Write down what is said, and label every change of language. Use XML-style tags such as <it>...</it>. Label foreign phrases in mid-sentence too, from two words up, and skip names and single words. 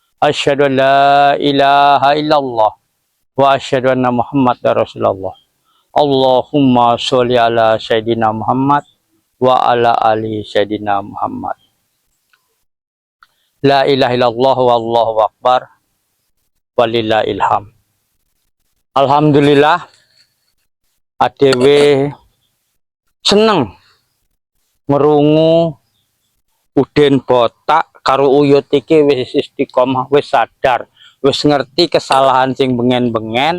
<ar>أشهد أن لا إله إلا الله وأشهد أن محمدا رسول الله. اللهم صل على سيدنا محمد وعلى آل سيدنا محمد. لا إله إلا الله والله أكبر ولله الحمد.</ar> <jv>Alhamdulillah ADW seneng ngerungu Uden botak karo uyut iki wis istiqomah, wis sadar, wis ngerti kesalahan sing bengen-bengen.</jv>